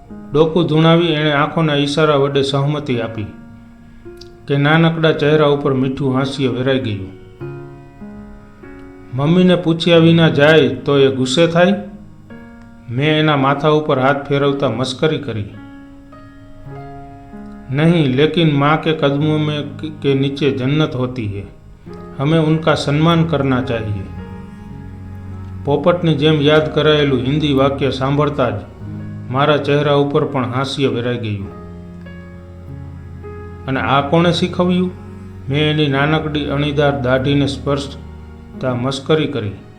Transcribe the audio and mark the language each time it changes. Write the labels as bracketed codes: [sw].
[gu] ડોકું ધૂણાવી એણે આંખોના ઈશારા વડે સહમતિ આપી કે નાનકડા ચહેરા ઉપર મીઠું હાસ્ય વેરાઈ ગયું. મમ્મીને પૂછ્યા વિના જાય તો એ ગુસ્સે થાય? મેં એના માથા ઉપર હાથ ફેરવતા મસ્કરી કરી. [hi] नहीं, लेकिन माँ के कदमों में के नीचे जन्नत होती है, हमें उनका सम्मान करना चाहिए. [gu] પોપટની જેમ યાદ કરાયેલું હિન્દી વાક્ય સાંભળતા જ મારા ચહેરા ઉપર પણ હાસ્ય વેરાઈ ગયું. અને આ કોણે શીખવ્યું? મેં એની નાનકડી અણીદાર દાઢીને સ્પર્શતા મસ્કરી કરી.